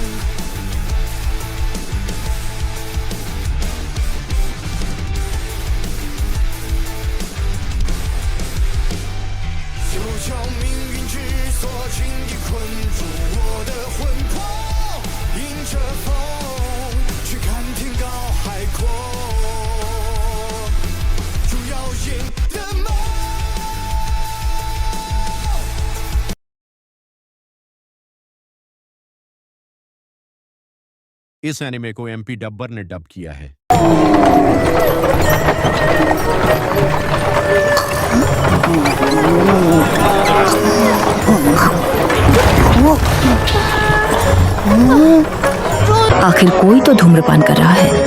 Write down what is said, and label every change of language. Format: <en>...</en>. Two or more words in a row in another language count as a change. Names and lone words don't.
<zh>休教命运之锁，轻易困住我的魂魄。迎着风去看天高海阔，筑谣言的梦。</zh> <hi>इस एनिमे को एमपी डब्बर ने डब किया है। आखिर कोई तो धूम्रपान कर रहा है।</hi>